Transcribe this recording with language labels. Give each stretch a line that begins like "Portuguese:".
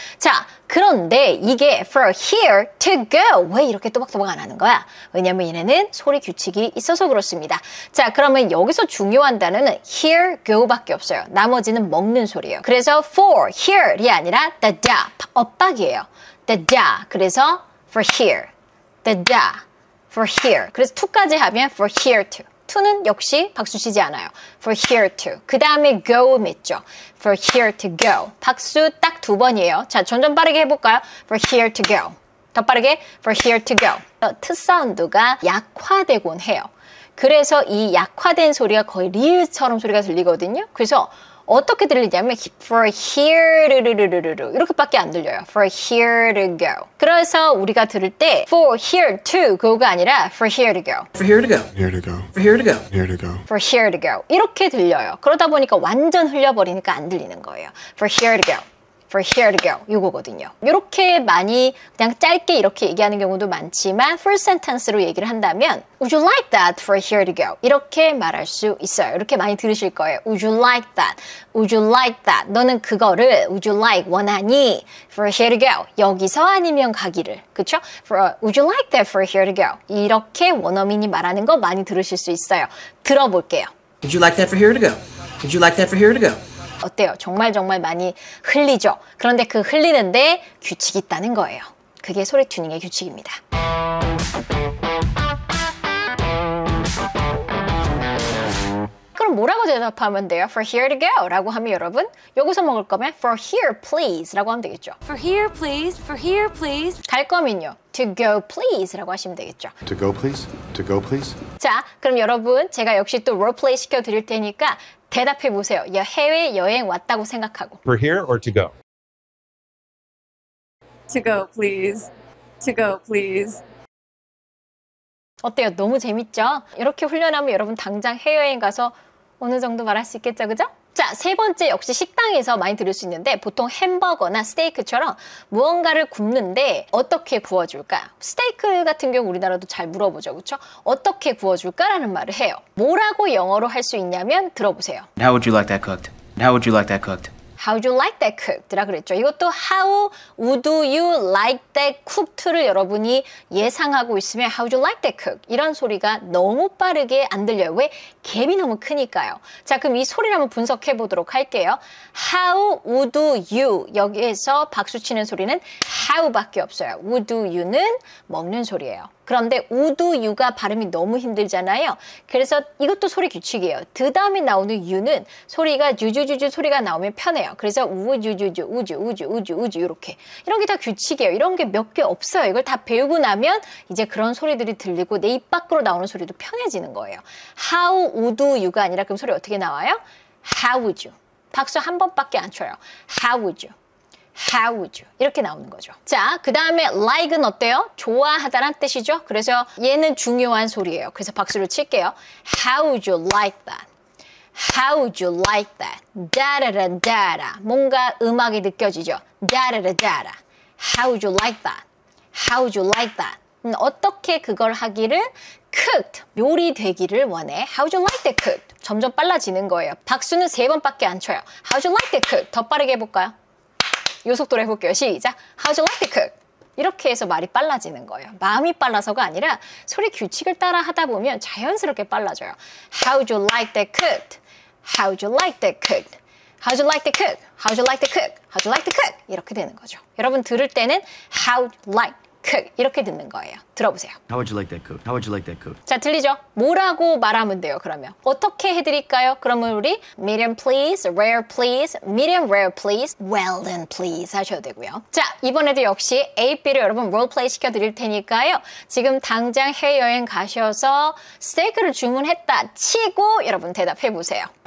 Korean: 자, 그런데 이게
English: for here to go.
Korean: 왜 이렇게 또박또박 안 하는 거야? 왜냐면 얘네는 소리 규칙이 있어서 그렇습니다. 자, 그러면 여기서 중요한 단어는 here, go 밖에 없어요. 나머지는 먹는 소리예요. 그래서 for here이 아니라 the da. 엇박이에요. the da. 그래서
English: for here. the da. for here.
Korean: 그래서 to까지 하면 for here to. to는 역시 박수 치지 않아요.
English: for here to.
Korean: 그 다음에
English: go
Korean: 맺죠.
English: for here to go.
Korean: 박수 딱 2번이에요. 자, 점점 빠르게 해볼까요?
English: for here to go.
Korean: 더 빠르게
English: for here to go.
Korean: 트 사운드가 약화되곤 해요. 그래서 이 약화된 소리가 거의 리을처럼 소리가 들리거든요. 그래서 어떻게 들리냐면 for here 이렇게밖에 안 들려요.
English: for here to go.
Korean: 그래서 우리가 들을 때
English: for here to go가
Korean: 아니라
English: for here to go. For here to go. Here to go. For here to go. Here to go. for here to go.
Korean: 이렇게 들려요. 그러다 보니까 완전 흘려버리니까 안 들리는 거예요.
English: for here to go. for here to go.
Korean: 이거거든요. 이렇게 많이 그냥 짧게 이렇게 얘기하는 경우도 많지만 full sentence로 얘기를 한다면
English: Would you like that for here to go?
Korean: 이렇게 말할 수 있어요. 이렇게 많이 들으실 거예요.
English: Would you like that?
Korean: Would you like that? 너는 그거를
English: Would you like
Korean: 원하니?
English: For here to go.
Korean: 여기서 아니면 가기를. 그쵸?
English: Would you like that for here to go?
Korean: 이렇게 원어민이 말하는 거 많이 들으실 수 있어요. 들어볼게요.
English: Would you like that for here to go? Would you like that for here to go?
Korean: 어때요? 정말 많이 흘리죠? 그런데 그 흘리는데 규칙이 있다는 거예요. 그게 소리 튜닝의 규칙입니다. 그럼 뭐라고 대답하면 돼요?
English: For here to go
Korean: 라고 하면 여러분 여기서 먹을 거면
English: for here please
Korean: 라고 하면 되겠죠.
English: For here, please. For here, please.
Korean: 갈 거면요.
English: To go please
Korean: 라고 하시면 되겠죠.
English: To go, please. To go, please.
Korean: 자, 그럼 여러분 제가 역시 또 롤플레이 시켜드릴 테니까 대답해 보세요. 해외여행 왔다고 생각하고.
English: For here or to go? To go, please. To go, please.
Korean: 어때요? 너무 재밌죠? 이렇게 훈련하면 여러분 당장 해외여행 가서 어느 정도 말할 수 있겠죠? 그죠? 자, 세 번째 역시 식당에서 많이 들을 수 있는데 보통 햄버거나 스테이크처럼 무언가를 굽는데 어떻게 구워줄까? 스테이크 같은 경우 우리나라도 잘 물어보죠. 그렇죠? 어떻게 구워줄까라는 말을 해요. 뭐라고 영어로 할 수 있냐면 들어보세요.
English: How would you like that cooked? How would you like that cooked? How would you like that cooked라 그랬죠.
Korean: 이것도
English: How would you like that cooked를
Korean: 여러분이 예상하고 있으면
English: How would you like that cooked
Korean: 이런 소리가 너무 빠르게 안 들려요. 왜? 갭이 너무 크니까요. 자, 그럼 이 소리를 한번 분석해 보도록 할게요.
English: How would you
Korean: 여기에서 박수 치는 소리는 how밖에 없어요. would you는 먹는 소리예요. 그런데 would you가 발음이 너무 힘들잖아요. 그래서 이것도 소리 규칙이에요. 그 다음에 나오는 you는 소리가 유주주주 소리가 나오면 편해요. 그래서 우주주주 우주 이렇게 이런 게 다 규칙이에요. 이런 게 몇 개 없어요. 이걸 다 배우고 나면 이제 그런 소리들이 들리고 내 입 밖으로 나오는 소리도 편해지는 거예요.
English: How would you
Korean: 가 아니라 그럼 소리 어떻게 나와요?
English: How would you.
Korean: 박수 한 번밖에 안 쳐요.
English: How would you. How would you?
Korean: 이렇게 나오는 거죠. 자, 그 다음에 like은 어때요? 좋아하다란 뜻이죠. 그래서 얘는 중요한 소리예요. 그래서 박수를 칠게요.
English: How would you like that? How would you like that?
Korean: 다라라다라. 뭔가 음악이 느껴지죠. 다라라다라.
English: How would you like that? How would you like that?
Korean: 어떻게 그걸 하기를 cooked, 요리되기를 원해.
English: How would you like that cooked?
Korean: 점점 빨라지는 거예요. 박수는 3번밖에 안 쳐요.
English: How would you like that cooked?
Korean: 더 빠르게 해볼까요? 이 속도로 해볼게요. 시작.
English: How would you like that cooked?
Korean: 이렇게 해서 말이 빨라지는 거예요. 마음이 빨라서가 아니라 소리 규칙을 따라 하다 보면 자연스럽게 빨라져요.
English: How would you like that cooked? How would you like that cooked? How would you like that cooked? How would you like that cooked? How would you like that cooked?
Korean: 이렇게 되는 거죠. 여러분 들을 때는
English: How would you like cooked
Korean: 이렇게 듣는 거예요. 들어보세요.
English: How would you like that cooked? How would you like that cooked?
Korean: 자, 들리죠? 뭐라고 말하면 돼요, 그러면? 어떻게 해드릴까요? 그러면 우리
English: medium please, rare please, medium rare please, well done please
Korean: 하셔도 되고요. 자, 이번에도 역시 A, B를 여러분 롤플레이 시켜드릴 테니까요. 지금 당장 해외여행 가셔서 스테이크를 주문했다 치고 여러분 대답해보세요.